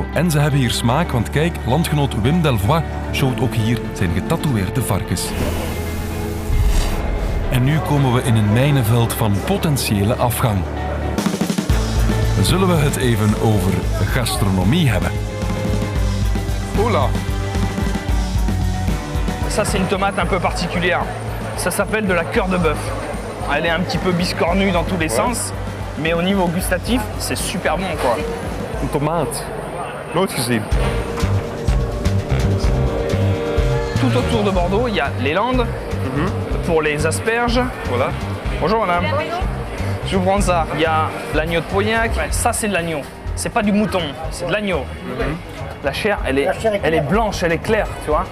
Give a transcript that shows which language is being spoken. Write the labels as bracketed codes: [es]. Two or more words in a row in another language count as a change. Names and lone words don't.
[nl] En ze hebben hier smaak, want kijk, landgenoot Wim Delvoye showt ook hier zijn getatoeëerde varkens. En nu komen we in een mijnenveld van potentiële afgang. zullen we het even over gastronomie hebben. [fr] Oula. Ça, c'est une tomate un peu particulière. Ça s'appelle de la cœur de bœuf. Elle est un petit peu biscornue dans tous les sens, mais au niveau gustatif, c'est super bon, quoi. [nl] Een tomaat. Nooit gezien. [fr] Tout autour de Bordeaux, il y a les Landes pour les asperges. Voilà. Bonjour madame. Je vous prends ça. Il y a l'agneau de Pauillac. Ça, c'est de l'agneau. C'est pas du mouton, c'est de l'agneau. La chair, elle est blanche, elle est claire, tu vois.